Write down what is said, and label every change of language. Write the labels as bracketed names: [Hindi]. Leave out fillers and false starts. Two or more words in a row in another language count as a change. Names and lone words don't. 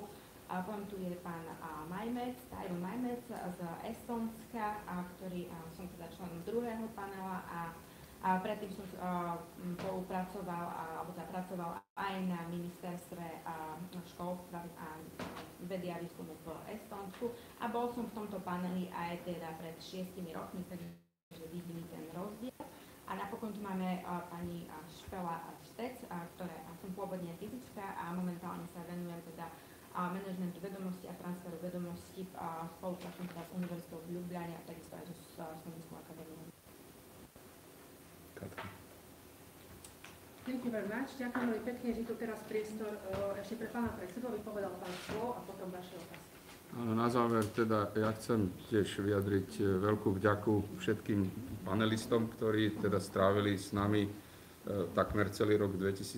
[Slovak] A potom tu je pán Tyron Maimec z Estónska, ktorý som teda členom druhého panela a predtým som spolupracoval alebo teda pracoval aj na ministerstve školstva a vedy a výskumu v Estónsku a bol som v tomto paneli aj teda pred 6 rokmi, takže vidím ten rozdiel. A napokon tu máme pani Spela Štec, ktorá som pôvodne fyzička a momentálne sa venujem teda manažmentu vedomosti a transferu vedomosti spolupracujem teda s Univerzitou v Ljubljane a takisto aj so Slovenskou akadémiou. [English] Thank you very much. [Slovak] Ďakujem veľmi pekne, že tu teraz priestor ešte pre pána predsedu, vypovedal pán Šlo a potom vaše otázky. Áno, na záver teda ja chcem tiež vyjadriť veľkú vďaku všetkým panelistom, ktorí teda strávili s nami takmer celý rok 2022.